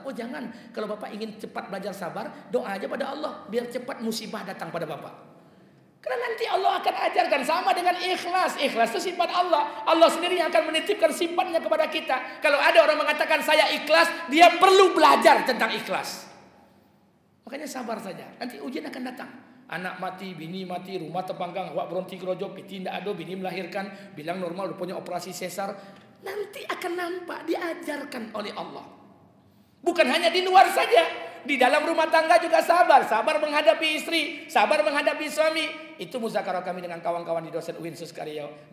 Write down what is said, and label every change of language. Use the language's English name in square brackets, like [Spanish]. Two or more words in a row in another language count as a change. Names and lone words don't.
[Indonesian] Oh jangan, kalau Bapak ingin cepat belajar sabar, doa aja pada Allah, biar cepat musibah datang pada Bapak. Karena nanti Allah akan ajarkan sama dengan ikhlas. Ikhlas itu sifat Allah. Allah sendiri yang akan menitipkan sifatnya kepada kita. Kalau ada orang mengatakan saya ikhlas, dia perlu belajar tentang ikhlas. Makanya sabar saja, nanti ujian akan datang. Anak mati, bini mati, rumah terbanggang, awak berhenti kerojo, piti tidak ada, bini melahirkan, bilang normal, rupanya operasi sesar. Nanti akan nampak diajarkan oleh Allah. Bukan hanya di luar saja. Di dalam rumah tangga juga sabar. Sabar menghadapi istri, sabar menghadapi suami. Itu muzakarah kami dengan kawan-kawan di dosen UIN Suskario.